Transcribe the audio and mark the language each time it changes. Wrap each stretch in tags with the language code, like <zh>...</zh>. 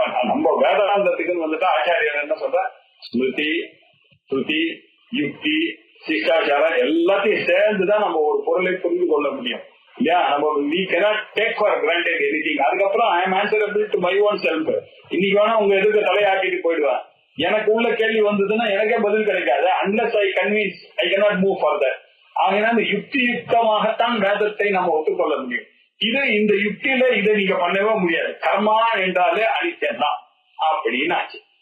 <ta>நம்ம வேதாந்தத்துக்குன்னு வந்துட்டா ஆச்சாரியர் என்ன சொல்ற, ஸ்மிருதி ஸ்ருதி யுக்தி சிஷ்டாச்சாரம் எல்லாத்தையும் சேர்ந்துதான் நம்ம ஒரு பொருளை புரிந்து கொள்ள முடியும் இல்லையா? நம்ம</ta> <en>we cannot take for granted anything.</en> <ta>அதுக்கப்புறம்</ta> <en>I am answerable to my own self.</en> <ta>இன்னைக்கு வேணா உங்க எதுக்கு தலையாக்கிட்டு போயிடுவேன். எனக்கு உள்ள கேள்வி வந்ததுன்னா எனக்கே பதில் கிடைக்காது.</ta> <en>unless I convince I cannot move further.</en> <ta>ஆகினா யுக்தி யுக்தமாகத்தான் வேதத்தை நம்ம ஒத்துக்கொள்ள முடியும். இது இந்த யுக்தியில இதை நீங்க பண்ணவே முடியாது. கர்மா என்றாலே அனித்தியம் தான் அப்படின்னு ஆச்சு.</ta>